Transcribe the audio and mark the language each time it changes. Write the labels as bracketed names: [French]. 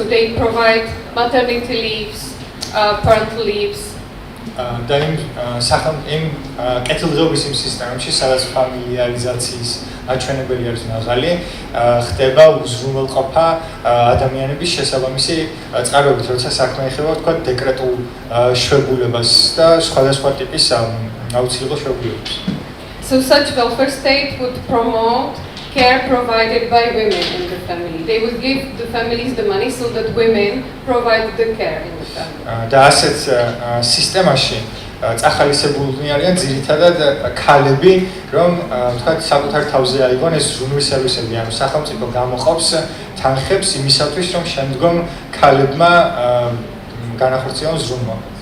[English] So they provide maternity leaves, parental leaves. [Georgian] და იმ კეთილდღეობის იმ სისტემებში, სადაც ფამილიარიზაციის აჩვენებელი არის მაღალი, ხდება უზრუნველყოფა ადამიანების შესაბამისი წყაროებით, როცა საქმე ეხება თქვა დეკრეტულ შვებულებას და სხვადასხვა ტიპის აუცილებელ შვებულებებს. [English] So such welfare state would promote care provided by women in the family. They would give the families the money so that women provide the care in the family. [Georgian] და ასეთ სისტემაში წახალისებულნი არიან ძირითადად ქალები, რომ თქვათ საკუთარ თავზე აიღონ ეს ზრუნვის სერვისები, ანუ სახელმწიფო გამოყოფს თანხებს იმისათვის, რომ შემდგომ ქალებმა განახორციელონ ზრუნვა.